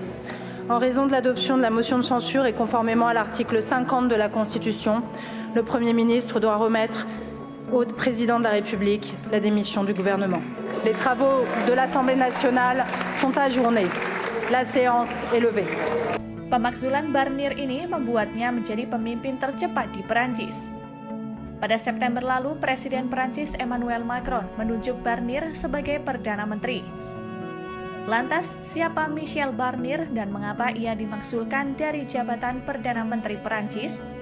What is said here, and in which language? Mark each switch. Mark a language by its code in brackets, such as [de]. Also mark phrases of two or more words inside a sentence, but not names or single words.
[fr] En raison de l'adoption de la motion de censure et conformément à l'article 50 de la Constitution, le Premier ministre doit remettre au président de la République la démission du gouvernement. Les travaux de l'Assemblée nationale sont ajournés. La séance est levée. [id] Pemakzulan Barnier ini membuatnya menjadi pemimpin tercepat di Perancis. Pada September lalu, Presiden Perancis Emmanuel Macron menunjuk Barnier sebagai Perdana Menteri. Lantas, siapa Michel Barnier dan mengapa ia dimakzulkan dari jabatan Perdana Menteri Perancis?